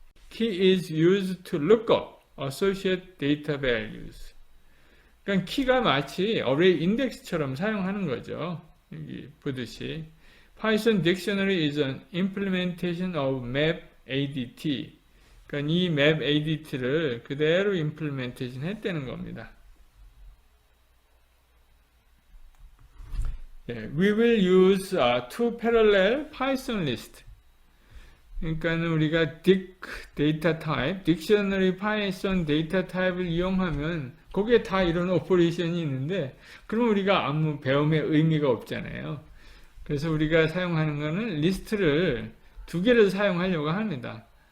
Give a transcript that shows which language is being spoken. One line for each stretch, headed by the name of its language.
English: Key is used to look up associate data values.
Korean: 그러니까 키가 마치 어레이 인덱스처럼 사용하는 거죠. 여기 보듯이
English: Python Dictionary is an implementation of map ADT.
Korean: 그러니까 이 map ADT를 그대로 implementation 했다는 겁니다.
English: We will use two parallel Python list.
Korean: 그러니까 우리가 dic data type, dictionary Python data type를 이용하면 거기에 다 이런 오퍼레이션이 있는데 그럼 우리가 아무 배움의 의미가 없잖아요. 그래서 우리가 사용하는 거는 리스트를 두 개를 사용하려고 합니다.